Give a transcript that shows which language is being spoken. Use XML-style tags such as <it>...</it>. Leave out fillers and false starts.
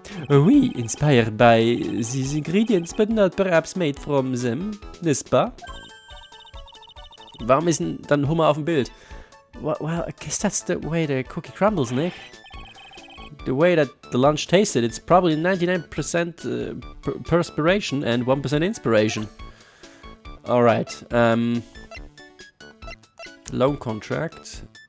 <en>Oui, inspired by these ingredients, but not perhaps made from them,</en> <fr>n'est-ce pas?</fr> <de>Warum ist denn dann Hummer auf dem Bild?</de> <en>Well, I guess that's the way the cookie crumbles, Nick. The way that the lunch tasted, it's probably 99% perspiration and 1% inspiration. Alright, loan contract.</en>